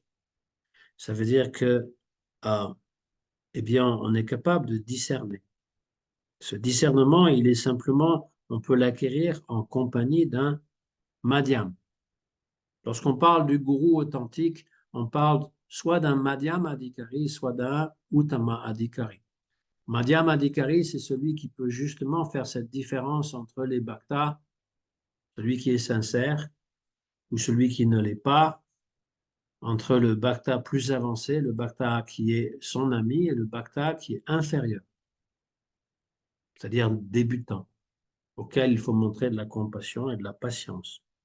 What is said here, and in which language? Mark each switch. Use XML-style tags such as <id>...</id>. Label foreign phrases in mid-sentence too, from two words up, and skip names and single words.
<fr>Ça veut dire que, eh bien, on est capable de discerner. Ce discernement, il est simplement, on peut l'acquérir en compagnie d'un madhyam. Lorsqu'on parle du gourou authentique, on parle soit d'un</fr> <sa>मध्यम अधिकारी,</sa> <fr>soit d'un</fr> <sa>उत्तम अधिकारी. मध्यम अधिकारी,</sa> <fr>c'est celui qui peut justement faire cette différence entre les bhaktas, celui qui est sincère ou celui qui ne l'est pas, entre le bhakta plus avancé, le bhakta qui est son ami, et le bhakta qui est inférieur, c'est-à-dire débutant, auquel il faut montrer de la compassion et de la patience.</fr>